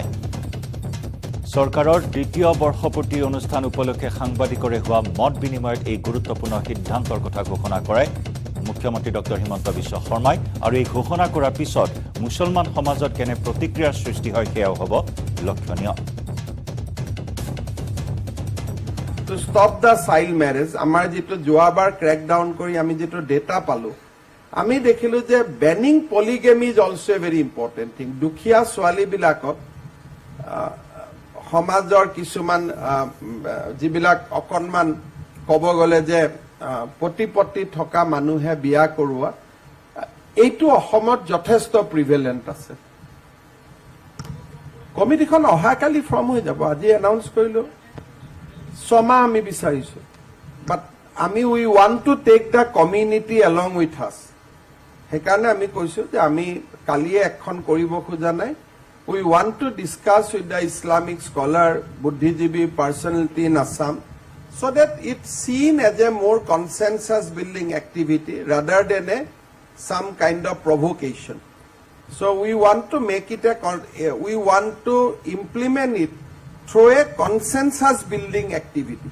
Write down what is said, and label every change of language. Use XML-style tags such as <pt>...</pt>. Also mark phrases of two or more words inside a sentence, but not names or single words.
<as>চৰকাৰৰ ২য় বৰ্ষপূৰ্তি অনুষ্ঠান উপলক্ষে সাংবাদিকৰে হোৱা মত বিনিময়ত এই গুৰুত্বপূৰ্ণ সিদ্ধান্তৰ কথা ঘোষণা কৰে মুখ্যমন্ত্ৰী ডক্টৰ হিমন্ত বিশ্ব শৰ্মাই। আৰু এই ঘোষণা কৰাৰ পিছত মুছলমান সমাজত কেনে প্ৰতিক্ৰিয়াৰ সৃষ্টি হয় সেয়াও হ'ব লক্ষণীয়।</as> <en>To stop the child marriage,</en> <as>আমাৰ যেটো যোৱাবাৰ ক্ৰেকডাউন কৰি আমি যেটো ডেটা পালো, আমি দেখিলো যে</as> <en>banning polygamy is also a very important thing.</en> <as>দুখীয়া ছোৱালীবিলাকক সমাজৰ কিছুমান যিবিলাক অকণমান ক'ব গ'লে যে প্ৰতিপত্তি থকা মানুহে বিয়া কৰোৱা, এইটো অসমত যথেষ্ট প্ৰিভেলেণ্ট আছে। কমিটিখন অহাকালি ফৰ্ম হৈ যাব। আজি এনাউন্স কৰিলো 6 মাহ আমি বিচাৰিছো, বাট আমি</as> <en>we want to take the community along with us.</en> <as>সেইকাৰণে আমি কৈছো যে আমি কালিয়ে এখন কৰিব খোজা নাই।</as> <en>we want to discuss with the Islamic scholar, বুদ্ধিজীৱী personality in Assam, so that it's seen as a more consensus building activity rather than a some kind of provocation. So we want to make it we want to implement it through a consensus building activity.</en>